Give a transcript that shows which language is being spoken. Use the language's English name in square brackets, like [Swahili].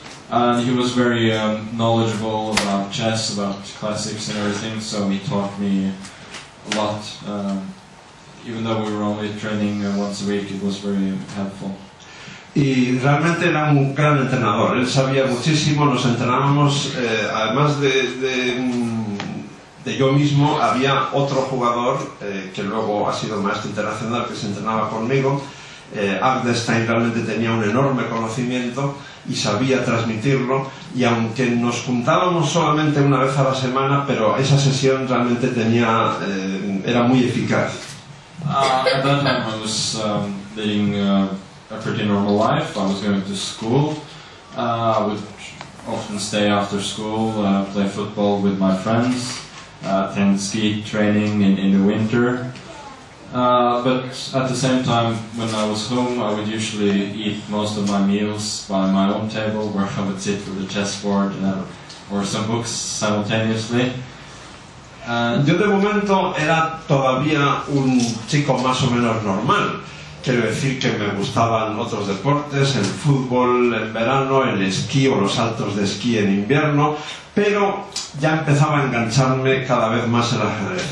[English] And he was very knowledgeable about chess, about classics and everything, so he taught me a lot. Even though we were only training once a week, it was very helpful. [Spanish] Y realmente era un gran entrenador, él sabía muchísimo, nos entrenábamos, además de yo mismo, había otro jugador que luego ha sido maestro internacional que se entrenaba conmigo. Agdestein realmente tenía un enorme conocimiento y sabía transmitirlo, y aunque nos juntábamos solamente una vez a la semana, pero esa sesión realmente era muy eficaz. [English] At that time I was leading a pretty normal life. I was going to school. I would often stay after school, play football with my friends, attend ski training in the winter. But at the same time, when I was home, I would usually eat most of my meals by my own table, where I would sit with a chessboard or some books simultaneously. [Spanish] Yo de momento era todavía un chico más o menos normal. Quiero decir que me gustaban otros deportes, el fútbol en verano, el esquí o los saltos de esquí en invierno, pero ya empezaba a engancharme cada vez más el ajedrez.